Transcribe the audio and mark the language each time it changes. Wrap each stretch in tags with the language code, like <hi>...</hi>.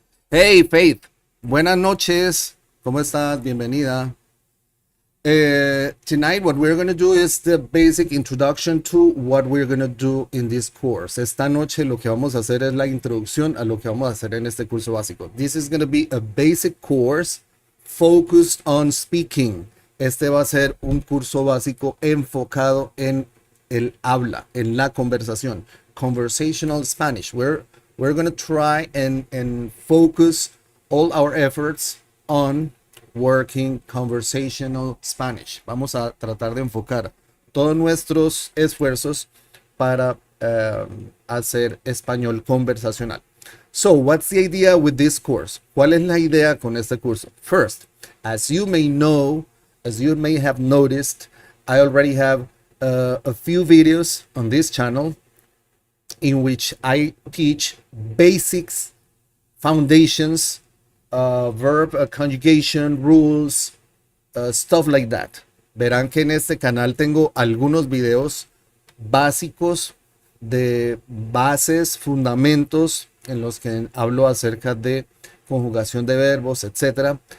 <es>Hey Faith, buenas noches. ¿Cómo estás? Bienvenida.</es> <en>Tonight what we're going to do is the basic introduction to what we're going to do in this course.</en> <es>Esta noche lo que vamos a hacer es la introducción a lo que vamos a hacer en este curso básico.</es> <en>This is going to be a basic course focused on speaking.</en> <es>Este va a ser un curso básico enfocado en el habla, en la conversación.</es> <en>Conversational Spanish. We're going to try and focus all our efforts on working conversational Spanish.</en> <es>Vamos a tratar de enfocar todos nuestros esfuerzos para hacer español conversacional.</es> <en>So, what's the idea with this course?</en> <es>¿Cuál es la idea con este curso?</es> <en>First, as you may know, as you may have noticed, I already have a few videos on this channel in which I teach basics, foundations, verb conjugation, rules, stuff like that.</en> <es>Verán que en este canal tengo algunos videos básicos de bases, fundamentos en los que hablo acerca de conjugación de verbos, etc.</es>